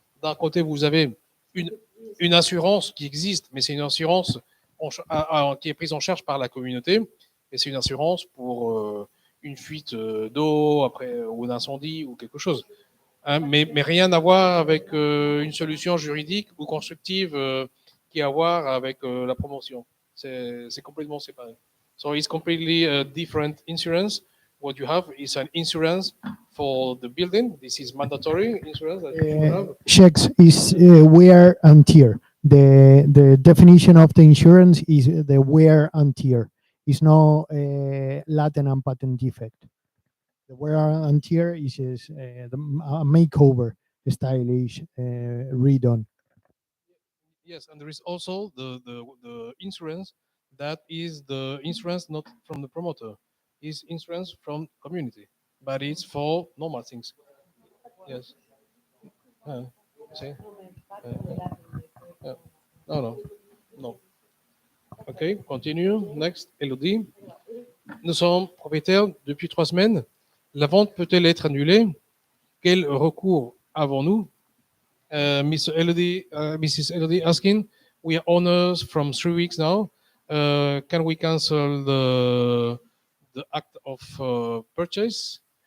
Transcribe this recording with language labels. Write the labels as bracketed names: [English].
[French] D'un côté, vous avez une assurance qui existe, mais c'est une assurance qui est prise en charge par la communauté, et c'est une assurance pour une fuite d'eau après ou un incendie ou quelque chose. Hein, mais rien à voir avec une solution juridique ou constructive qui a à voir avec la promotion. C'est complètement séparé. [English] So it's completely a different insurance. What you have is an insurance for the building. This is mandatory insurance that you have. Checks is wear and tear. The definition of the insurance is the wear and tear. It's no latent and patent defect. The wear and tear is the makeover, stylish, redone. Yes, and there is also the insurance that is the insurance not from the promoter, is insurance from community, but it's for normal things. Yes. See? Yeah. No. Ok, continue. Next, Elodie. [French] Nous sommes propriétaires depuis 3 semaines. La vente peut-elle être annulée? Quel recours avons-nous? [English] Mrs. Elodie asking, we are owners from 3 weeks now. Can we cancel the act of purchase?